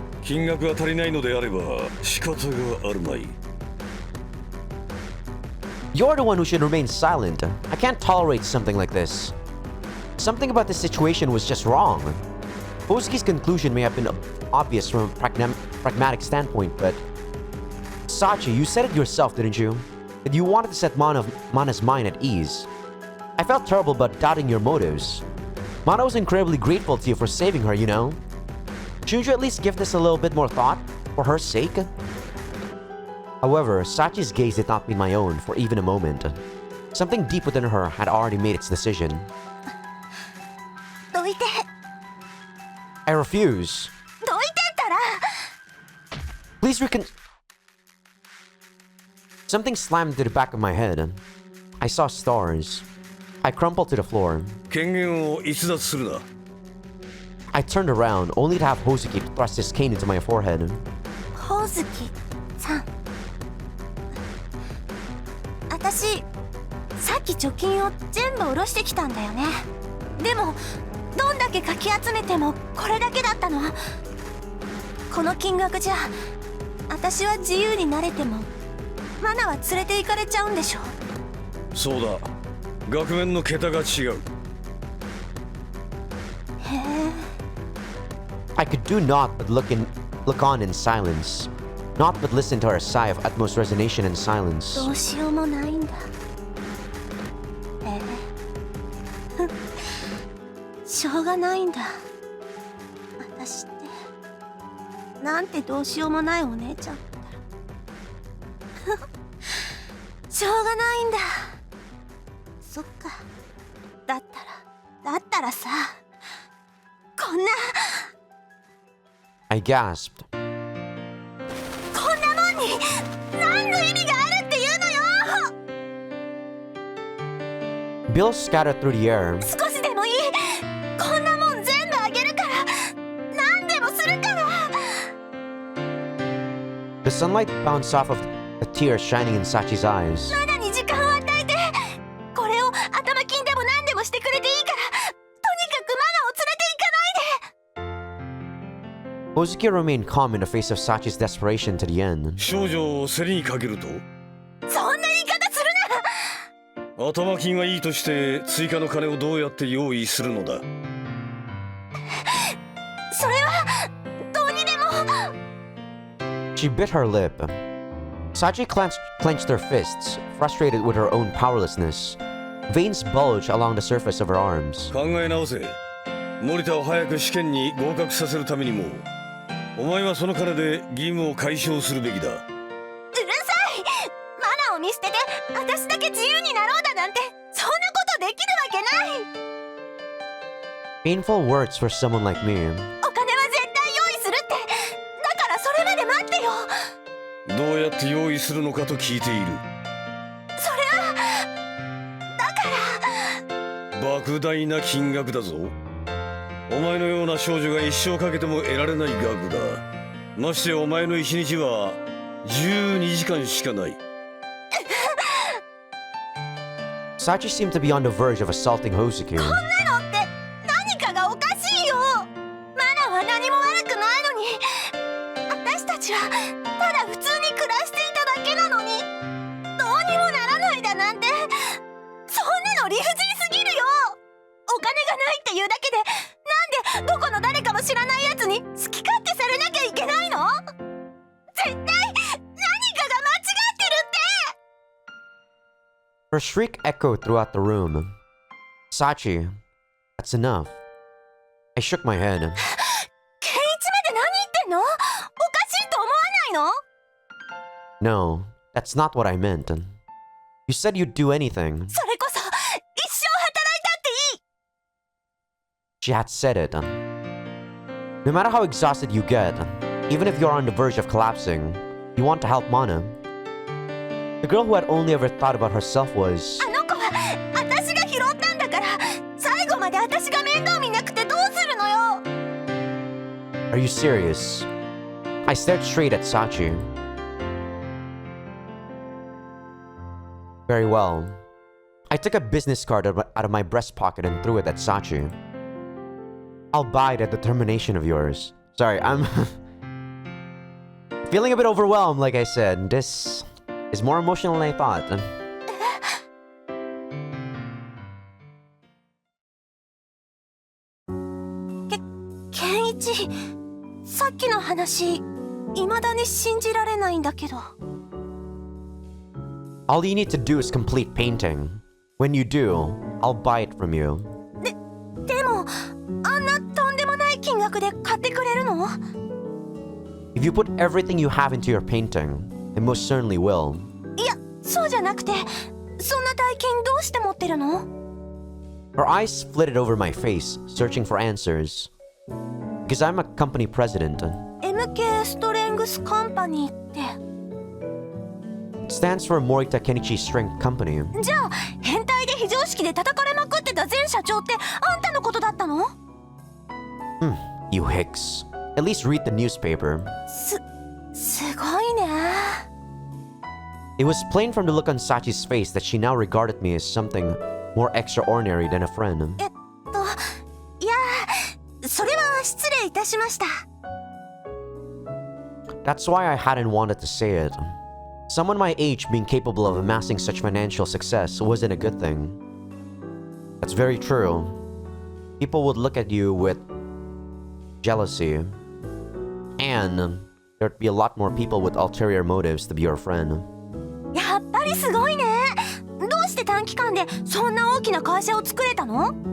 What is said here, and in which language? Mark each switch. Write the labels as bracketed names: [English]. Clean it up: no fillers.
[Japanese] 金額が足りないのであれば仕方があるまい。 [English] You're the one who should remain silent. I can't tolerate something like this. Something about this situation was just wrong. Hozuki's conclusion may have been obvious from a pragmatic standpoint, but... Sachi, you said it yourself, didn't you? That you wanted to set Mana's mind at ease. I felt terrible about doubting your motives. Mana was incredibly grateful to you for saving her, you know? Shouldn't you at least give this a little bit more thought? For her sake? However, Sachi's gaze did not meet my own for even a moment. Something deep within her had already made its decision. [Japanese] どいて [English] I refuse. [Japanese] どいてったら [English] Please Something slammed into the back of my head. I saw stars. I crumpled to the floor. [Japanese] 権限を逸脱するな。 [English] I turned around, only to have Hozuki thrust his cane into my forehead. [Japanese] ほおずきさん、私さっき貯金を全部下ろしてきたんだよね。でもどんだけかき集めてもこれだけだったの。この金額じゃ私は自由になれてもマナは連れて行かれちゃうんでしょ。そうだ、額面の桁が違う。へえ。 [English] I could do naught but look on in silence. Naught but listen to her sigh of utmost resignation and silence. [Japanese] どうしようもないんだ。しょうがないんだ。私ってなんてどうしようもないお姉ちゃんだったらしょうがないんだ。そっか。だったらさ、こんな [English] I gasped. [Japanese] こんなもんに何の意味があるっていうのよ。 [English] Bills scattered through the air. [Japanese] 少しでもいい。こんなもん全部あげるから。何でもするから。 [English] The sunlight bounced off of a tear shining in Sachi's eyes. [Japanese] マナに時間を与えて。これを頭金でも何でもしてくれていいから。とにかくマナを連れて行かないで。 [English] Hozuki remained calm in the face of Sachi's desperation to the end. [Japanese] 少女を競りにかけると、そんな言い方するな。頭金はいいとして追加の金をどうやって用意するのだ。それはどうにでも。 [English] She bit her lip. Sachi clenched her fists, frustrated with her own powerlessness. Veins bulged along the surface of her arms. [Japanese] 考え直せ。森田を早く試験に合格させるためにも、お前はその金で義務を解消するべきだ。うるさい。マナを見捨てて私だけ自由になろうだなんて、そんなことできるわけない。 [English] Painful words for someone like me. [Japanese] お金は絶対用意するって。だからそれまで待ってよ。どうやって用意するのかと聞いている。それはだから莫大な金額だぞ。お前のような少女が一生かけても得られない額だ。ましてお前の一日は12時間しかない。 [English] Sachi seemed to be on the verge of assaulting Hozuki. [Japanese] こんなのって何かがおかしいよ。マナは何も悪くないのに。私たちはただ普通に暮らしていただけなのに、どうにもならないだなんて、そんなの理不尽すぎるよ。お金がないっていうだけで、なんでどこの誰かも知らないやつに好き勝手されなきゃいけないの。絶対何かが間違ってるって。 [English] Her shriek echoed throughout the room. Sachi, that's enough. I shook my head. [Japanese] ケンイチまで何言ってんの。おかしいと思わないの。 [English] No, that's not what I meant. You said you'd do anything. [Japanese] それこそ一生働いたっていい。 [English] She had said it. No matter how exhausted you get, even if you're on the verge of collapsing, you want to help Mana. The girl who had only ever thought about herself was... [Japanese] あの子は私が拾ったんだから、最後まで私が面倒見なくてどうするのよ。 [English] Are you serious? I stared straight at Sachi. Very well. I took a business card out of my breast pocket and threw it at Sachi. I'll buy that determination of yours. Sorry, I'm feeling a bit overwhelmed, like I said. This is more emotional than I thought. [Japanese] ケンイチ、さっきの話、未だに信じられないんだけど。 [English] All you need to do is complete painting. When you do, I'll buy it from you. [Japanese] でも、あんなとんでもない金額で買ってくれるの？ [English] If you put everything you have into your painting, I most certainly will. [Japanese] いや、そうじゃなくて、そんな大金どうして持ってるの？ [English] Her eyes flitted over my face, searching for answers. Because I'm a company president. [Japanese] MK ストレングスカンパニーって。 [English] It stands for Morita Kenichi Strength Company. [Japanese] じゃあ変態で非常識で叩かれまくってた前社長ってあんたのことだったの？ [English] You hicks. At least read the newspaper. [Japanese] すごいね。 [English] It was plain from the look on Sachi's face that she now regarded me as something more extraordinary than a friend. [Japanese] いや、それは失礼いたしました。 [English] That's why I hadn't wanted to say it. Someone my age being capable of amassing such financial success wasn't a good thing. That's very true. People would look at you with jealousy. And there'd be a lot more people with ulterior motives to be your friend. [Japanese] やっぱりすごいね。どうして短期間でそんな大きな会社を作れたの？